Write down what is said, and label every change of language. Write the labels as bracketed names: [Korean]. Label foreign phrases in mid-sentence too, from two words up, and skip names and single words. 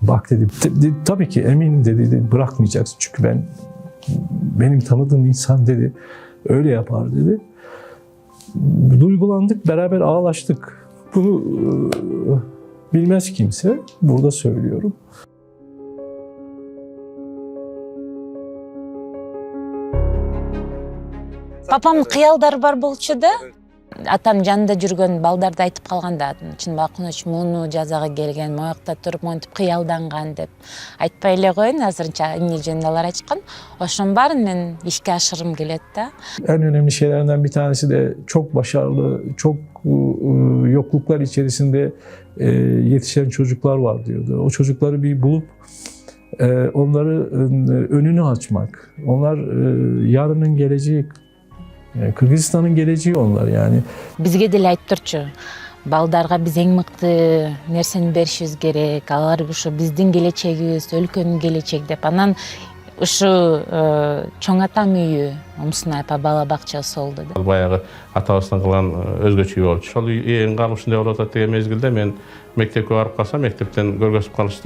[Turkish] Bak dedi, tabii ki eminim dedi, bırakmayacaksın. Çünkü benim tanıdığım insan dedi öyle yapar dedi. Duygulandık, beraber ağlaştık. Bunu bilmez kimse. Burada söylüyorum. [Kyrgyz] Папамдын кыялдары бар болчу да. Атам жанында жүргөн балдарды айтып калганда, Чынбай Кунуч муну жазага келген, моякта туруп монтип кыялданган деп айтпай эле коеюн, азырынча эмне жөнүндө алар айткан. Ошонун баарын мен ишке ашыргым келет да. [Turkish] En önemli şeylerden bir tanesi de çok başarılı, çok yokluklar içerisinde yetişen çocuklar var diyordu. O çocukları bir bulup onları önünü açmak. Onlar yarının geleceği, Kırgızistan'ın geleceği onlar yani. [Kyrgyz] Бизге деле айтып турчу. Балдарга биз эң мыкты нерсени беришибиз керек. Алар ушу биздин келечегибиз, өлкөнүн келечеги деп. Анан ушу чоң атам үйү, Умсунай апа бала бакчасы болду деп. Баягы атабыздын кылган өзгөчө үй болчу. Ошол үйүн калып ушундай болуп атат деген мезгилде мен мектепке барып калсам, мектептен көргөзүп калышты.